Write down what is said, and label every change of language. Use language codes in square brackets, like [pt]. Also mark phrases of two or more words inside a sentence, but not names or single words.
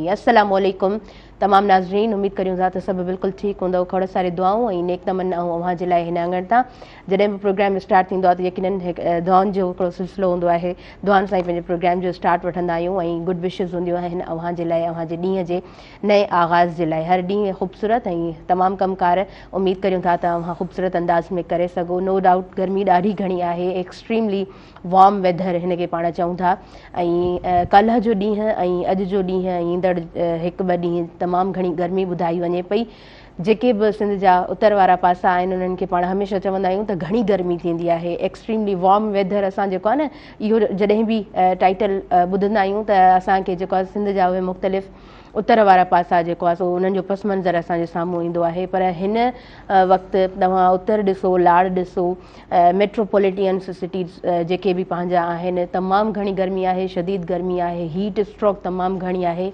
[ar] السلام عليكم [sd] तमाम नाज़रीन, उम्मीद करियूं था त सभु बिल्कुलु ठीकु हूंदव। खोड़ सारे दुआऊं ऐं नेक तमन्ना अव्हां जे लाइ हिन आंगण तां जॾहिं बि [en] program start [sd] थींदो आहे त यकीनन दुआउनि जो हिकिड़ो सिलसिलो हूंदो आहे। दुआनि सां ई पंहिंजे प्रोग्राम जो स्टार्ट वठंदा आहियूं ऐं [en] good wishes [sd] हूंदियूं आहिनि अव्हां जे लाइ, अव्हां जे ॾींहं जे नए आगाज़ जे लाइ। हर ॾींहुं ख़ूबसूरत ऐं तमामु कमकार उम्मीद करियूं था त अव्हां ख़ूबसूरत अंदाज़ में करे सघो। [en] no doubt [sd] गर्मी ॾाढी घणी आहे, [en] extremely warm weather [sd] हिन खे पाण चऊं था। ऐं कल्ह जो ॾींहुं ऐं अॼु जो ॾींहुं ऐं ईंदड़ हिकु ॿ ॾींहं तमामु घणी गर्मी ॿुधाई वञे पई। जेके बि सिंध जा उत्तर वारा पासा आहिनि उन्हनि खे पाण हमेशह चवंदा आहियूं त घणी गर्मी थींदी आहे, [en] extremely warm weather. [sd] असां जेको आहे न इहो जॾहिं बि टाइटल ॿुधंदा आहियूं त असांखे जेको आहे सिंध जा उहे मुख़्तलिफ़ उत्तर वारा पासा जेको आहे सो उन्हनि जो पस मंज़र असांजे साम्हूं ईंदो आहे। पर हिन वक़्तु तव्हां उत्तर ॾिसो, लाड़ ॾिसो, [en] metropolitan cities [sd] जेके बि पंहिंजा आहिनि, तमामु घणी गर्मी आहे, शदीद गर्मी आहे, [en] heat stroke [sd] तमामु घणी आहे।